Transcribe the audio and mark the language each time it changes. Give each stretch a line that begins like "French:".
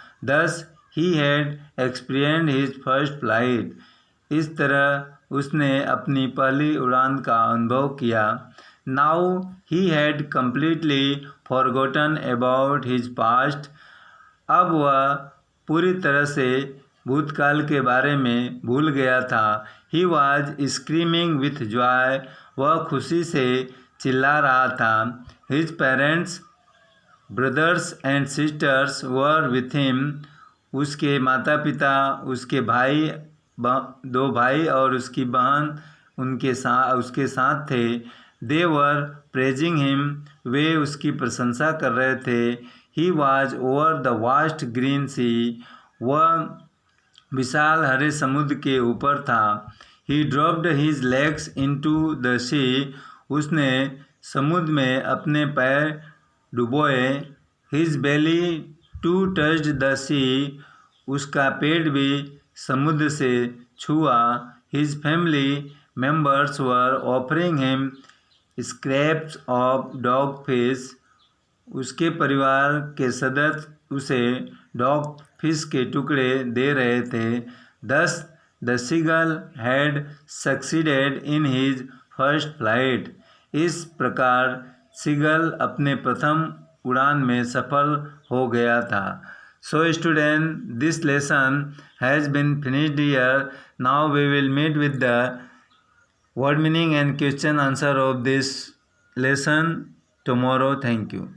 English: Thus he had experienced his first flight.
Hindi: इस तरह उसने अपनी पहली उड़ान का अनुभव किया.
English: Now he had completely forgotten about his past.
Hindi: अब वह पूरी तरह से भूतकाल के बारे में भूल गया था.
English: He was screaming with joy.
Hindi: वह खुशी से चिल्ला रहा था.
English: His parents, brothers and sisters were with him.
Hindi: उसके माता पिता, उसके भाई, दो भाई और उसकी बहन उसके साथ थे.
English: They were praising him.
Hindi: वे उसकी प्रशंसा कर रहे थे.
English: He was over the vast green sea.
Hindi: वह विशाल हरे समुद्र के ऊपर था.
English: He dropped his legs into the sea.
Hindi: उसने समुद्र में अपने पैर डुबोए.
English: His belly too touched the sea.
Hindi: उसका पेट भी समुद्र से छुआ.
English: His family members were offering him scraps of dogfish.
Hindi: उसके परिवार के सदस्य उसे डॉग फिश के टुकड़े दे रहे थे.
English: Thus the seagull had succeeded in his first flight.
Hindi: इस प्रकार सीगल अपने प्रथम उड़ान में सफल हो गया था.
English: So student, this lesson has been finished here. Now we will meet with the word meaning and question answer of this lesson tomorrow. Thank you.